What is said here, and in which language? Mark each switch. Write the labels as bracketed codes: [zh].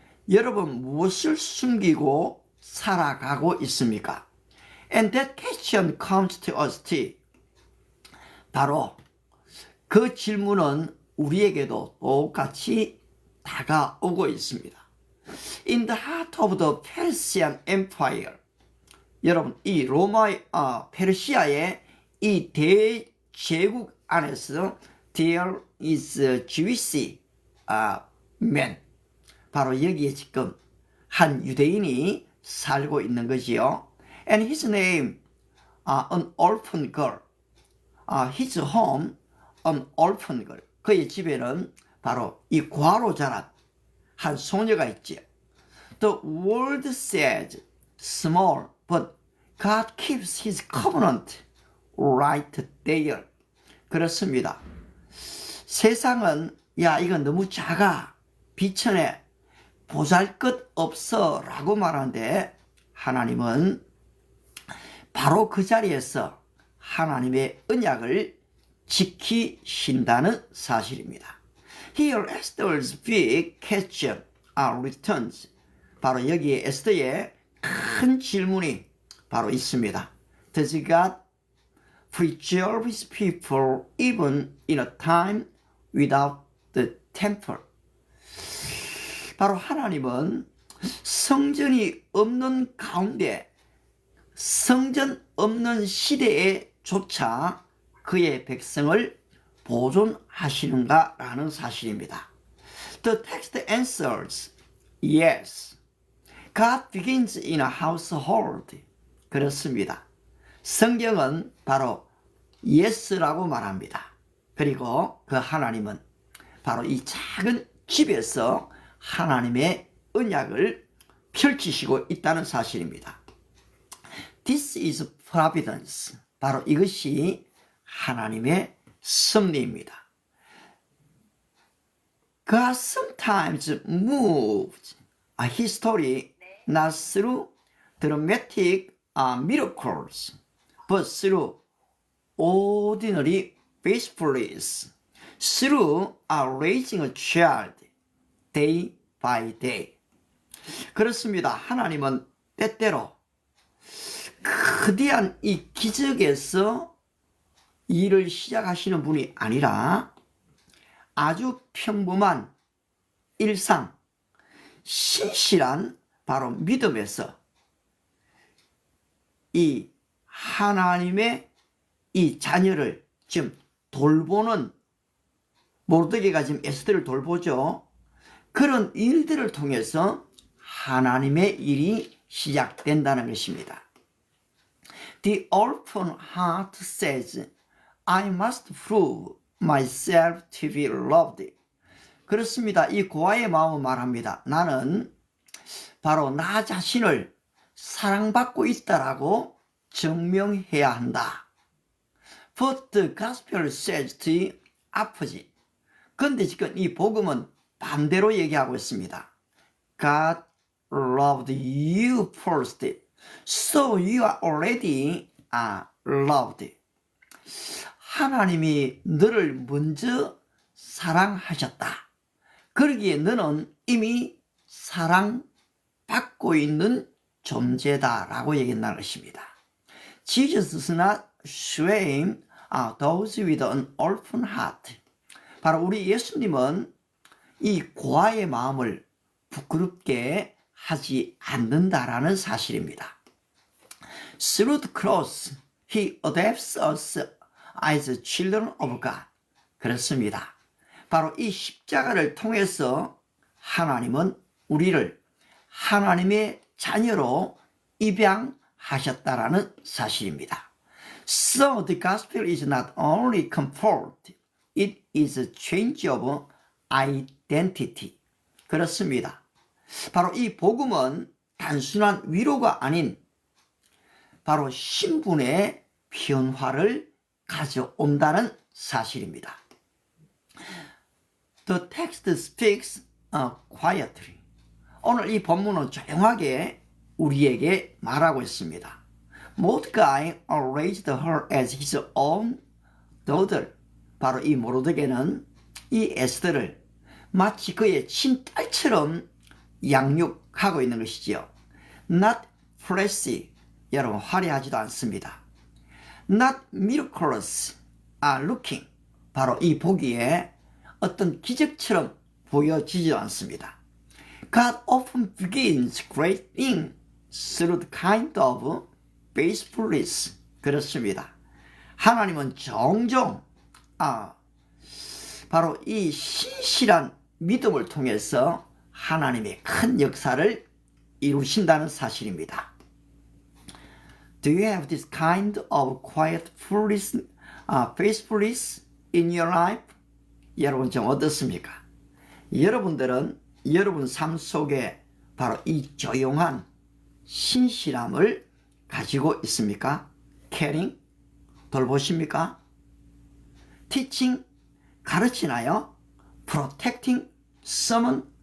[ko] 여러분 무엇을 숨기고 살아가고 있습니까? [en] And that question comes to us too. [ko] 바로 그 질문은 우리에게도 똑같이 다가오고 있습니다. [en] In the heart of the Persian Empire. [ko] 여러분 이 페르시아의 이 대제국 안에서 [en] there is a Jewish man. [ko] 바로 여기에 지금 한 유대인이 살고 있는 거지요. [en] And his name, an orphan girl. His home, an orphan girl. [ko] 그의 집에는 바로 이 과로 자란 한 소녀가 있지요. [en] The world says small, but God keeps his covenant right there. [ko] 그렇습니다. 세상은 야 이건 너무 작아, 비천해, 보잘것없어 라고 말하는데 하나님은 바로 그 자리에서 하나님의 언약을 지키신다는 사실입니다. [en] Here Esther's big question returns. [ko] 바로 여기에 에스더의 큰 질문이 바로 있습니다. [en] Does God preserve his people even in a time without the temple? [ko] 바로 하나님은 성전이 없는 가운데 성전 없는 시대에조차 그의 백성을 보존하시는가라는 사실입니다. [en] The text answers yes. God begins in a household. [ko] 그렇습니다. 성경은 바로 yes라고 말합니다. 그리고 그 하나님은 바로 이 작은 집에서 하나님의 언약을 펼치시고 있다는 사실입니다. [en] This is providence. [ko] 바로 이것이 하나님의 섭리입니다. [en] God sometimes moves a history not through dramatic miracles, but through ordinary faithfulness, through raising a child day by day. [ko] 그렇습니다. 하나님은 때때로 거대한 이 기적에서 일을 시작하시는 분이 아니라 아주 평범한 일상, 신실한 바로 믿음에서 이 하나님의 이 자녀를 지금 돌보는, 모르드게가 지금 에스더를 돌보죠. 그런 일들을 통해서 하나님의 일이 시작된다는 것입니다. [en] The orphan heart says, I must prove myself to be loved. [ko] 그렇습니다. 이 고아의 마음은 말합니다. 나는 바로 나 자신을 사랑받고 있다라고 증명해야 한다. [en] But the gospel says the opposite. [ko] 그런데 지금 이 복음은 반대로 얘기하고 있습니다. [en] God loved you first, so you are already loved. [ko] 하나님이 너를 먼저 사랑하셨다. 그러기에 너는 이미 사랑받고 있는 존재다라고 얘기한다는 것입니다. [en] Jesus does not shame those with an orphan heart. [ko] 바로 우리 예수님은 이 고아의 마음을 부끄럽게 하지 않는다라는 사실입니다. [en] Through the cross, He adopts us as children of God. [ko] 그렇습니다. 바로 이 십자가를 통해서 하나님은 우리를 하나님의 자녀로 입양하셨다라는 사실입니다. [en] So the gospel is not only comfort, it is a change of identity. [ko] 그렇습니다. 바로 이 복음은 단순한 위로가 아닌 바로 신분의 변화를 가져온다는 사실입니다. [en] The text speaks quietly. [ko] 오늘 이 본문은 조용하게 우리에게 말하고 있습니다. [en] Mordecai raised her as his own daughter. [ko] 바로 이 모르드게는 이 에스더를 마치 그의 친딸처럼 양육하고 있는 것이지요. [en] Not flashy. [ko] 여러분 화려하지도 않습니다. [en] Not miraculous. looking. [ko] 바로 이 보기에 어떤 기적처럼 보여지지도 않습니다. [en] God often begins great things through the kind of faithfulness. [ko] 그렇습니다. 하나님은 종종 바로 이 신실한 믿음을 통해서 하나님의 큰 역사를 이루신다는 사실입니다. [en] Do you have this kind of quiet faithfulness in your life? [ko] 여러분 좀 어떻습니까? 여러분들은 여러분 삶 속에 바로 이 조용한 신실함을 가지고 있습니까? [en] caring? [ko] 돌보십니까? [en] teaching? [ko] 가르치나요? [en] protecting? someone?